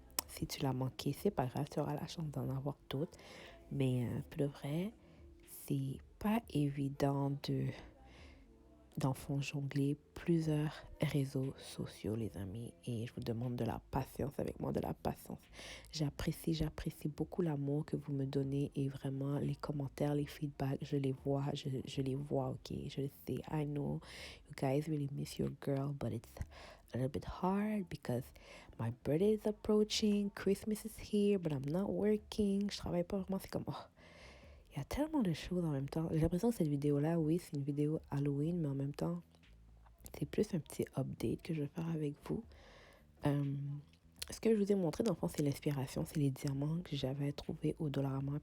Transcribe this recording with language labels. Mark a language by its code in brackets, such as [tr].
[fr] Si tu l'as manqué, c'est pas grave, tu auras la chance d'en avoir d'autres. Mais pour le vrai, c'est pas évident d'enfants jongler plusieurs réseaux sociaux, les amis. Et je vous demande de la patience avec moi, de la patience. J'apprécie beaucoup l'amour que vous me donnez et vraiment les commentaires, les feedbacks, je les vois, je les vois, ok. Je le sais, [en] I know you guys really miss your girl, but it's a little bit hard because my birthday is approaching, Christmas is here, but I'm not working. [fr] Je travaille pas vraiment, c'est comme, oh. Il y a tellement de choses en même temps. J'ai l'impression que cette vidéo-là, oui, c'est une vidéo Halloween, mais en même temps, c'est plus un petit update que je vais faire avec vous. Ce que je vous ai montré, dans le fond, c'est l'inspiration. C'est les diamants que j'avais trouvés au Dollarama.